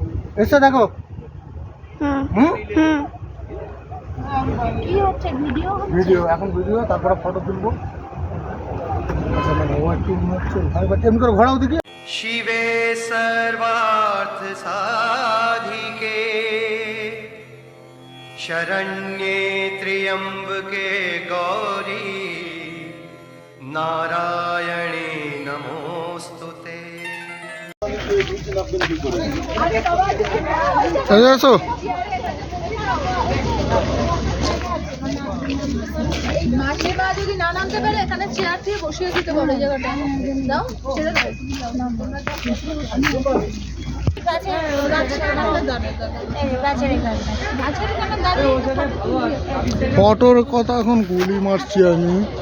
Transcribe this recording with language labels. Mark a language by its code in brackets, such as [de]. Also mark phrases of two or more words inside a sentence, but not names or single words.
[bn] এসে দেখো। কি হচ্ছে? ভিডিও এখন ভিডিও, তারপরে ফটো তুলবো। আচ্ছা মানে ও একটু হচ্ছে এমনি করে ঘোরাও দেখি। [sa] शिवे सर्वार्थ साधिके शरण्ये त्र्यंबके गौरी नारायणे नमोस्तुते। [bn] আসো মাঝে বা যদি না নামতে পারে এখানে চেয়ার দিয়ে বসিয়ে দিতে পারো জায়গাটা। দাও ছেড়ে দাও। ফটোর কথা এখন গুলি মারছি আমি।